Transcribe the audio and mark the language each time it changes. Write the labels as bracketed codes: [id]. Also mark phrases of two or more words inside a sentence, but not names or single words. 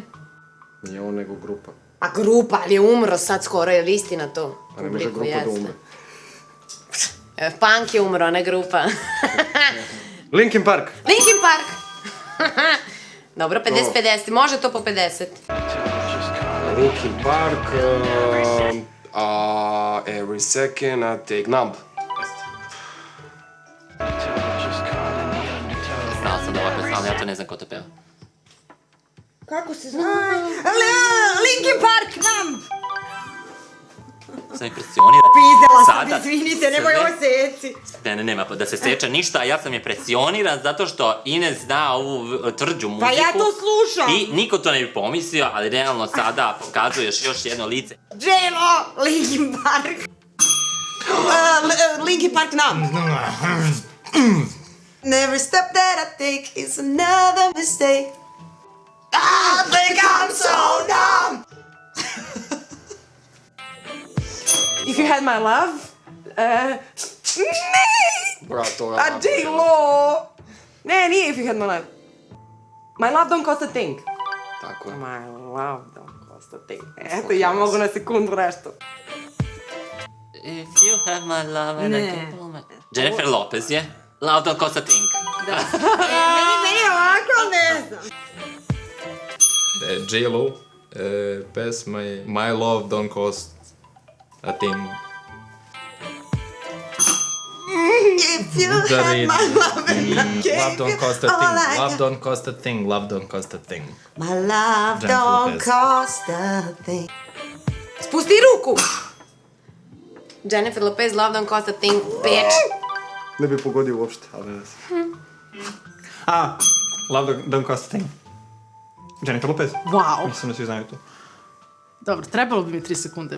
[sr] Nije on nego grupa. A grupa, ali je umro sad skoro, je li istina to? A ne može grupa da umre. Punk je umro, a ne grupa. Linkin Park. Linkin Park! Dobro, 50-50, može to po 50. Linkin Park. [en] Every second I take Numb. [sr] Znao sam da ova pesma, ali ja to ne znam ko to peva. Kako se zna? Linkin Park, Numb! Sam impresionira. Pizdela Sada sam, izvinite, nemoj sve- ovo seci. nema da se seća ništa, a ja sam impresioniran zato što Ines zna ovu tvrđu muziku. Pa ja to slušam. I niko to ne bi pomislio, ali realno sada pokazuješ još jedno lice. J-Lo, Linkin Park. Linkin Park, Numb. [en] Never step that I take is another mistake. I think I'm so numb. If you had my love, [sr] Brato, a J-Lo. Ne, nije If you had my love. [en] My love don't cost a thing. [sr] Tako je. [en] My love don't cost a thing. [sr] Eto, ja mogu na sekundu nešto. [en] If you have my love and I can pull my... [sr] Jennifer Lopez je. Love don't cost a thing. Meni je ovako, ne znam. J-Lo. Pesma je My Love Don't Cost a Thing. [en] If you had my love and I Love gave don't you cost a all thing. I Love got. don't cost a thing. Love don't cost a thing. My love Jennifer don't Lopez. cost a thing. [sr] Spusti ruku! Jennifer Lopez, Love Don't Cost a Thing, 5. Ne bi pogodio uopšte, ali ne znam. Love Don't Cost a Thing. Jennifer Lopez. Wow. Mislim da svi znaju to. Dobro, trebalo bi mi 3 sekunde.